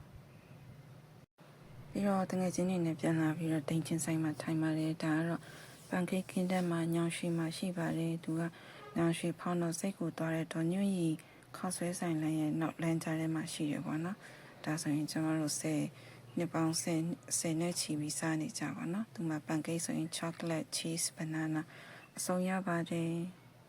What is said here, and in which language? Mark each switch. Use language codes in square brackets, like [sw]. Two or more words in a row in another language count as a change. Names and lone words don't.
[my] ပြီးတော့တငယ်ချင်းတွေနဲ့ပြန်လာပြီးတော့တိန်ချင်းဆိုင်မှာထိုင်ပါတယ်ဒါကတော့ပန်ကိတ်ကင်းတက်မှာညောင်ရွှေမှာရှိပါတယ်သူကညောင်ရွှေဖောင်းတော့စိတ်ကိုသွားတဲ့ဒေါ်ညွန့်ရီခေါက်ဆွဲဆိုင်လမ်းရဲ့နောက်လမ်းကြားထဲမှာရှိတယ်ပေါ့နော်ဒါဆိုရင်ကျွန်တော်တို့နှစ်ပေါင်း10နဲ့ချီပြီးစားနေကြပါတော့သူမှာပန်ကိတ်ဆိုရင် [en] chocolate cheese banana [my] အစုံရပါတယ်